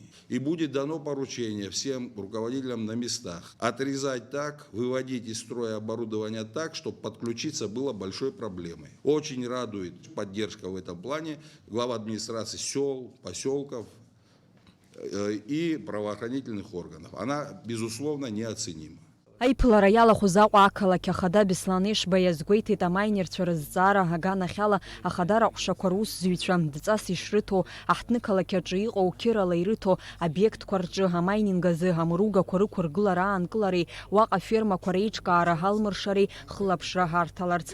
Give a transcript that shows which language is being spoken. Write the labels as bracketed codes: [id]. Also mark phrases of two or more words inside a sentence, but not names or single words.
[ru] И будет дано поручение всем руководителям на местах отрезать так, выводить из строя оборудование так, чтобы подключиться было большой проблемой. Очень радует поддержка в этом плане глава администрации сел, поселков и правоохранительных органов. Она, безусловно, неоценима. [ab] Аиԥылара иалахәыз Аҟәа ақалақь ахада Беслан Ешба иазгәеиҭеит амайнерцәа рызҵаара аганахьала ахадара ҟәшақәа русзуҩцәа дҵас ишрыҭо, аҳҭнықалақь аҿы иҟоу қьырала ирыҭо обиектқәа рҿы амайнинг азы амыругақәа рықәыргылара аанкылареи, уаҟа фермақәа реиҿкаара ҳалмыршареи хылаԥшра ҳарҭаларц.